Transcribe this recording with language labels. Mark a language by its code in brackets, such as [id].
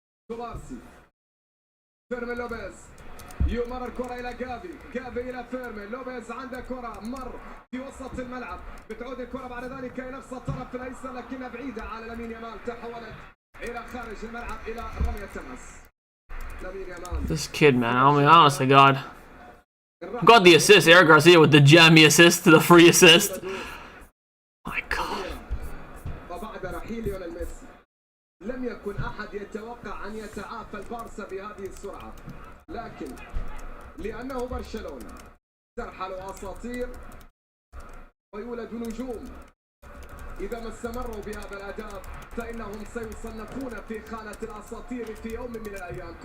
[ar] كوبارسي فيرمين لوبيز يمرر الكرة إلى جافي إلى فيرمين لوبيز عنده كرة مر في وسط الملعب بتعود الكرة بعد ذلك إلى نفس الطرف الأيسر لكنها بعيدة على لامين يامال تحولت إلى خارج الملعب إلى رمية تماس. لامين يامال [en] This kid, man, I mean, honestly, God. Got the assist, Eric Garcia with the jammy assist to the free assist. My God. [ar] وبعد رحيل ليونيل ميسي لم يكن أحد يتوقع أن يتعافى البارسا بهذه السرعة لكن لأنه برشلونة ترحل أساطير ويولد نجوم إذا ما استمروا بهذا الأداء فإنهم سيصنفون في خانة الأساطير في يوم من الأيام.